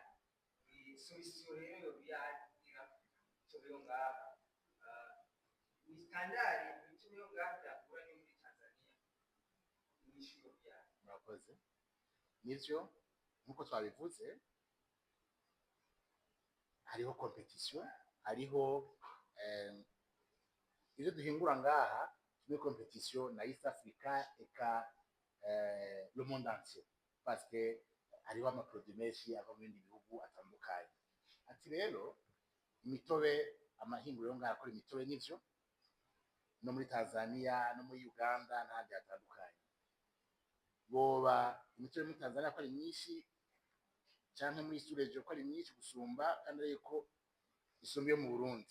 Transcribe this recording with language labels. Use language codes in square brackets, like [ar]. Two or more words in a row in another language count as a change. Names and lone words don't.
[rn] Solution rero yoba ihari kugira imitobe yo ngaha ni standard, imitobe yo ngaha yakura no muri Tanzania inyishu yoba ihari. murakoze. Nivyo nkuko twabivuze, hariho competition, hariho ivyo duhingura ngaha turi competition na East Africa eka [fr] le monde entier, parce que [rn] hariho amaproduit menshi ava mu bindi bihugu atandukanye. Ati rero imitobe, amahinguriro ngaha akora imitobe n'ivyo no muri Tanzania no muri Uganda n'ahandi hatandukanye. Boba imitobe muri Tanzania ko ari myinshi canke muri Surejo ko ari myinshi gusumba, kandi ariko isumba yo mu Burundi.